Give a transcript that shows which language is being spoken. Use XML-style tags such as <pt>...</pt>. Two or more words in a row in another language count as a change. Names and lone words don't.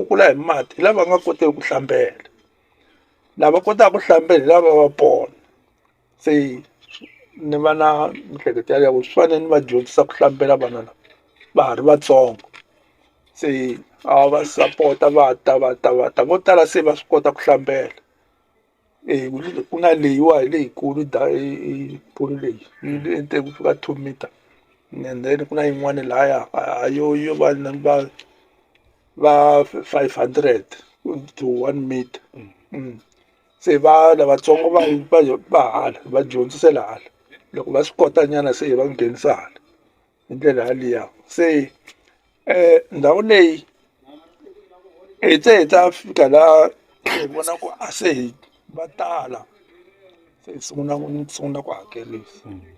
<ts>kukula hi mati hi lava nga koteki ku hlambela lava kotaka ku hlambela hi lava va pona se ni va na miehleketo yaleyo swi fanele ni va dyondzisa ku hlambela vana lava va ha ri vatsongo se a va sapota va ta vo tala se va swi kota ku hlambela ku na leyiwa hi leyikulu pool leyi yi le endzeni ku fika 2 meter</ts> <en>and then</en> <ts>ku na yin'wana lahaya yo va 500 to 1 meter se va lavatsongo va hala va dyondzisela hala loko va swi kota nyana se va nghenisa hala hi ndlela yaliya se ndhawu leyi hi tse hi ta fika laha hi vona ku a se hi va tala se hi sungula ku hakerisa</ts>